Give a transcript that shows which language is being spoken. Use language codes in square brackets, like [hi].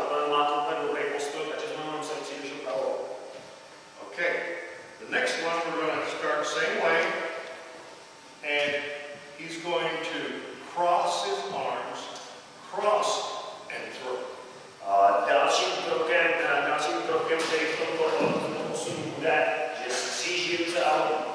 [cs] Má to úplně dobrý postoj, takže jsme ho museli příliš upravovat. [en] Okay. The next one we're going to start the same way, and he's going to cross his arms, cross and throw. [cs] Dalším krokem, který v tomto posunu bude, že skříží ruce a hodí.